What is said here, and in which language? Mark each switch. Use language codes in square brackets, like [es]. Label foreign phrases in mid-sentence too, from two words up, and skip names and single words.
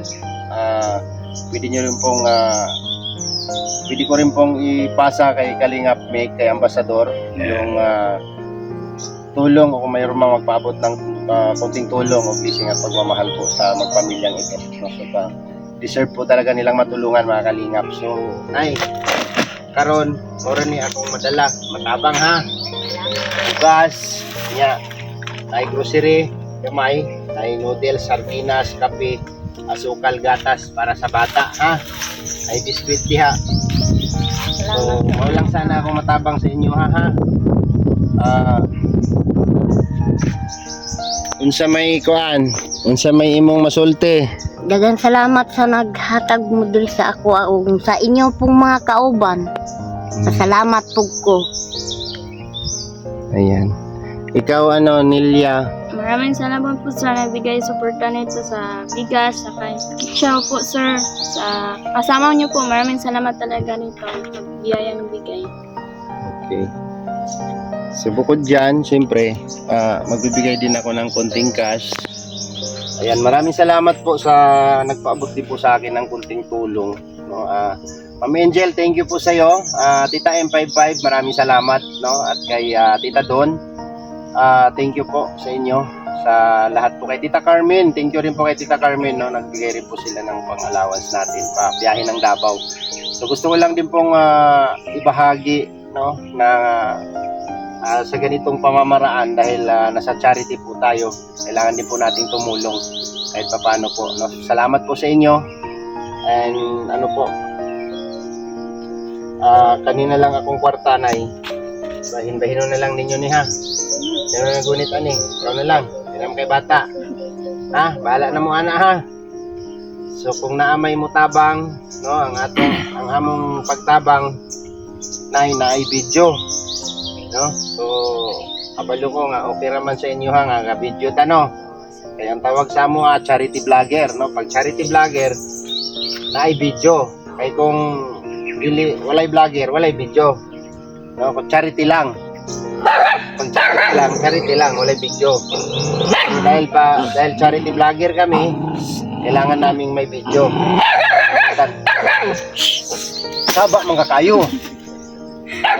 [tl] Pwede nyo rin pong pwede ko rin pong ipasa kay Kalingap Mick, kay Ambassador, yung tulong o kung mayroon mang magpaabot ng konting tulong o blessing at pagmamahal po sa magpamilyang ito, no? So, deserve po talaga nilang matulungan mga Kalingap. [ceb] So ay karon ora ni akong madala matabang ha, gas nya, ay grocery gamay, ay noodles, sardinas, kape, asukal, gatas para sa bata ha, ay biskwit diha. So lang sana akong matabang sa inyo ha. Unsa may kuan, unsa may imong masulti. Daghang salamat sa naghatag mo diri sa ako ug sa inyo pong mga kauban. Salamat pug ko. [tl] Ayan. Ikaw Nelia? Maraming salamat po sa nabigay suporta nito sa bigas, sa kitchen po sir. Sa kasama niyo po, maraming salamat talaga nito. Pagbiyayang bigay. Okay. So bukod dyan, siyempre, magbibigay din ako ng konting cash. Ayan, maraming salamat po sa nagpaabot din po sa akin ng konting tulong. No? Ma'am Angel, [en] thank you [tl] po sa iyo. Tita M55, maraming salamat. No? At kay Tita Don, [en] thank you [tl] po sa inyo. Sa lahat po kay Tita Carmen, [en] thank you [tl] rin po kay Tita Carmen. No? Nagbigay rin po sila ng pang-allowance natin, biyahe ng Davao. So gusto ko lang din pong ibahagi, no, na sa ganitong pamamaraan dahil nasa charity po tayo, kailangan din po nating tumulong kahit paano po, no? Salamat po sa inyo. [ceb] And [tl] kanina lang [ceb] akong kwarta na bahin-bahino na lang ninyo ni ha. Yan na nagunit ani, ikaw na lang, yan kay bata ha, bahala na mo ana ha. So kung naamay mo tabang, no, ang among pagtabang na video, no? So kabalo ko nga okay raman sa inyo ha nga video ta, no? Kaya ang tawag sa mo [en] charity vlogger, [ceb] no? Pag [en] charity vlogger [ceb] na video, kay kung walay vlogger, walay video, no? Kung charity lang, pag charity lang, walay video. [tl] Dahil [en] charity vlogger [tl] kami, kailangan naming may video. [ceb] Saba mga kayo, no?